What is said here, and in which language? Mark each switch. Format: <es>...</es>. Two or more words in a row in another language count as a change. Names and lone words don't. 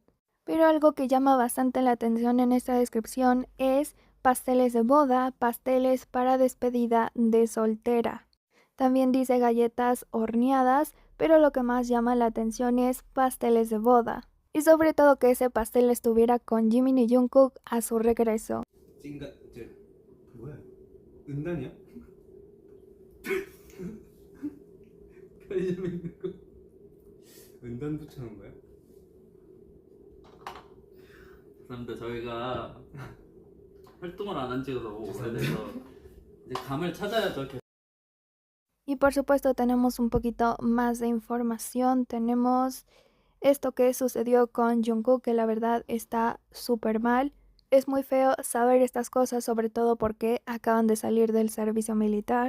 <es>Pero algo que llama bastante la atención en esta descripción es pasteles de boda, pasteles para despedida de soltera. También dice galletas horneadas, pero lo que más llama la atención es pasteles de boda. Y sobre todo que ese pastel estuviera con Jimin y Jungkook a su regreso.</es> <ko>찐가 뭐야? 은단이야? 편의점에 있는 거 은단 붙여놓은 거야? 그런데 저희가 활동을 안 한 지가 너무 오래돼서 이제 감을 찾아야죠.</ko> <es>Y por supuesto tenemos un poquito más de información. Tenemos esto que sucedió con Jungkook, que la verdad está súper mal. Es muy feo saber estas cosas, sobre todo porque acaban de salir del servicio militar.</es>